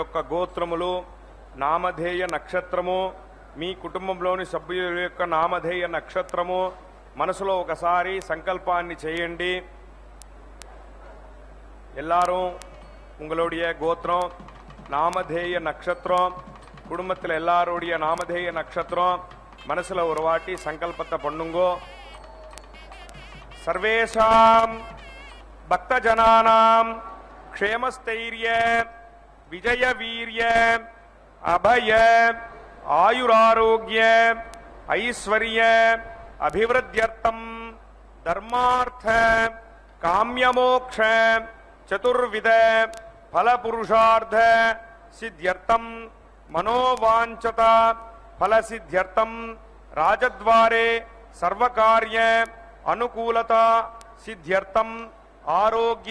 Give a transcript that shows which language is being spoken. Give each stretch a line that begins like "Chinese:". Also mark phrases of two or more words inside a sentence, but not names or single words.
Telugu: గోత్రములు, నామధేయ నక్షత్రము, మీ కుటుంబంలోని సభ్యుల యొక్క నామధేయ నక్షత్రము మనసులో ఒకసారి సంకల్పాన్ని చేయండి.
Tamil: எல்லாரும் உங்களுடைய கோத்திரம், நாமதேய நட்சத்திரம், குடும்பத்தில் எல்லாருடைய நாமதேய நட்சத்திரம் மனசுல ஒரு வாட்டி சங்கல்பத்தை பண்ணுங்கோ.
Sanskrit: सर्वेषां भक्तजनानां क्षेमस्थैर्य विजय वीर्य अभय आयुरारोग्य ऐश्वर्य अभिवृद्ध्यर्थं धर्मार्थ காமியமோக்ஷ चतुर्विध फल पुरुषार्थ सिद्ध्यर्थम मनोवांछता फल सिद्ध्यर्थम राजद्वारे सर्वकार्य अनुकूलता सिद्ध्यर्थम आरोग्य